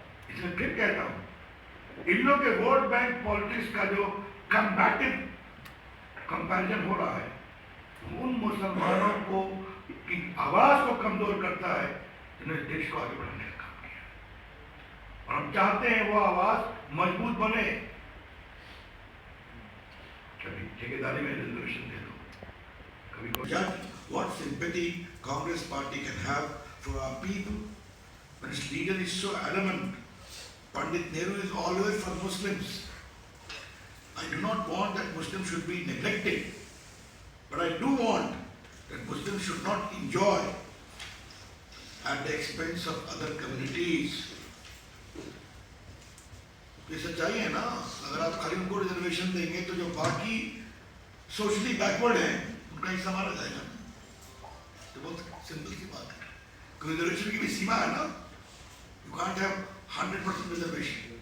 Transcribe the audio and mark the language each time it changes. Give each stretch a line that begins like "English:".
Hindi: इसलिए फिर कहता हूं, इन लोगों के वोट बैंक पॉलिटिक्स का जो कंपैटिव कंपैरिजन हो रहा है, उन मुसलमानों को की आवाज को कमजोर करता है जिन्होंने देश को आगे बढ़ाने का काम किया। और हम चाहते हैं वो आवाज मजबूत बने। कभी ठेकेदारी में रिजर्वेशन दे दो, कभी
English: what sympathy Congress party can have for our people when its leader is so adamant. Pandit Nehru is always for Muslims. I do not want that Muslims should be neglected, but I do want that Muslims should not enjoy at the expense of other communities.
Hindi: ये सच्चाई है ना। अगर आप खाली उनको reservation देंगे तो जो बाकी सोशली बैकवर्ड हैं उनका हिस्सा मारा जाएगा। तो बहुत सिंपल सी बात है, रिजर्वेशन की भी सीमा है ना।
English: You can't have 100% reservation.